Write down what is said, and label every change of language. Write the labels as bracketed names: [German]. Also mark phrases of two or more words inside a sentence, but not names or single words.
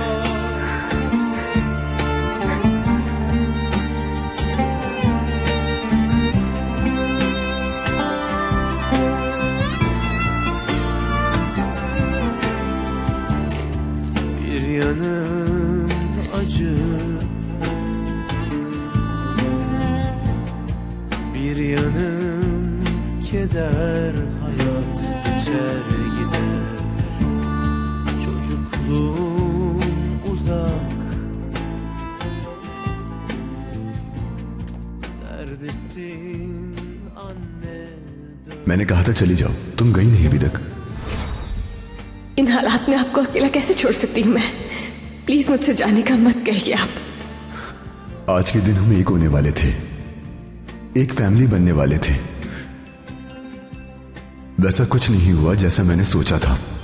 [Turkish] Bir yanım acı, bir yanım keder, hayat geçer gider. Çocukluğum uzak. Neredesin anne? [Hindi] मैंने कहा था चली जाओ, तुम गई नहीं अभी तक। इन हालात में आपको अकेला कैसे छोड़ सकती हूँ मैं? प्लीज मुझसे जाने का मत कहिए आप। आज के दिन हम एक होने वाले थे, एक फैमिली बनने वाले थे। वैसा कुछ नहीं हुआ जैसा मैंने सोचा था।